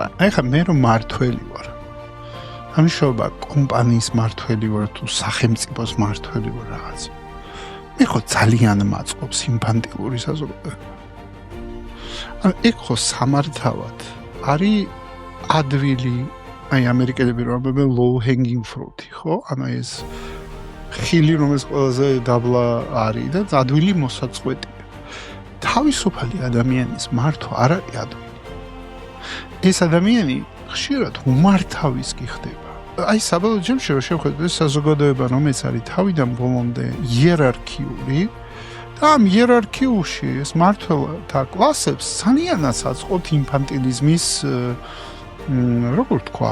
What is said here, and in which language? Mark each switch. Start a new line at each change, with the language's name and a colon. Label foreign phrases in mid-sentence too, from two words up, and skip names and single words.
Georgian: აი ხა მე რომ მართველი ვარ. ამიშობა კომპანიის მართველი ვარ თუ სახელმწიფოს მართველი ვარ რაღაც. მე ხო ძალიან მაწყობს ინფანტილური საზოგადოება. ეგ ხო სამართავად არის ადვილი აი ამერიკელები რომ ამბობენ
English: low hanging fruit,
Georgian: ხო? ანუ ეს ხილი რომელიც ყველაზე დაბლა არის და ადვილი მოსაწყვეტია. თავისუფალი ადამიანის მართვა არ არის ადვილი. ეს ადამიანი ხშირად უმართავის კი ხდება. აი საბოლოო ჯამში რომ შევხედოთ საზოგადოება რომელიც არის თავიდან ბოლომდე იერარქიული და ამ იერარქიულში ეს მართველთა კლასებს სანიანას აწყობთ ინფანტილიზმის როგორ თქვა?